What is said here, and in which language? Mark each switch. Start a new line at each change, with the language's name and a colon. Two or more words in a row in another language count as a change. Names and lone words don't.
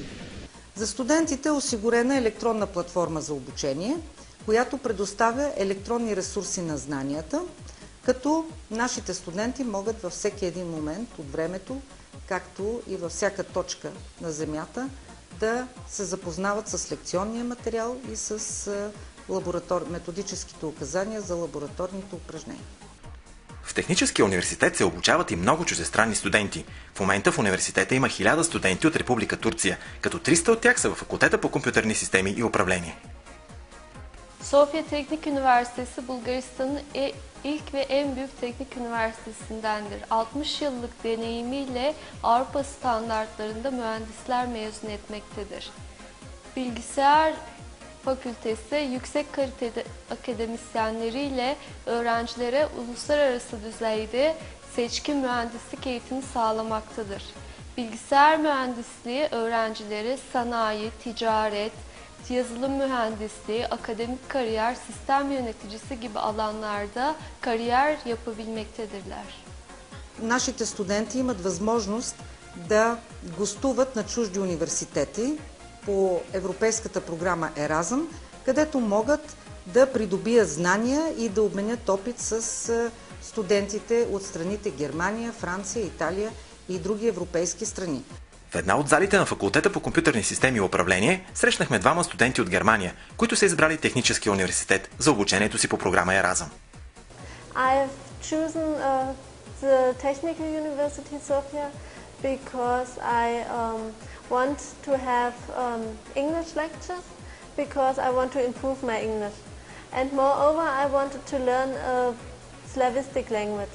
Bulgarian: За студентите е осигурена електронна платформа за обучение, която предоставя електронни ресурси на знанията, като нашите студенти могат във всеки един момент от времето, както и във всяка точка на Земята, да се запознават с лекционния материал и с методическите указания за лабораторните упражнения. В Техническия университет се обучават и много чуждестранни студенти. В момента в университета има 1000 студенти от Република Турция, като 300 от тях са в факултета по компютърни системи и управление.
Turkish: Sofya Teknik Üniversitesi Bulgaristan'ın ilk ve en büyük teknik üniversitesindendir. 60 yıllık deneyimiyle Avrupa standartlarında mühendisler mezun etmektedir. Bilgisayar Fakültesi yüksek kaliteli akademisyenleriyle öğrencilere uluslararası düzeyde seçkin mühendislik eğitimi sağlamaktadır. Bilgisayar mühendisliği öğrencileri sanayi, ticaret, yazılım mühendisliği, akademik kariyer, sistem yöneticisi gibi alanlarda kariyer yapabilmektedirler.
Bulgarian: Нашите студенти имат възможност да гостуват на чужди университети по европейската програма Еразъм, където могат да придобият знания и да обменят опит с студентите от страните Германия, Франция, Италия и други европейски страни. В една от залите на факултета по компютърни системи и управление срещнахме двама студенти от Германия, които са избрали Техническия университет за обучението си по програма Еразъм.
English: I've chosen the Technical University Sofia because I want to have English lectures because I want to improve my English. And moreover, I wanted to learn a Slavistic language.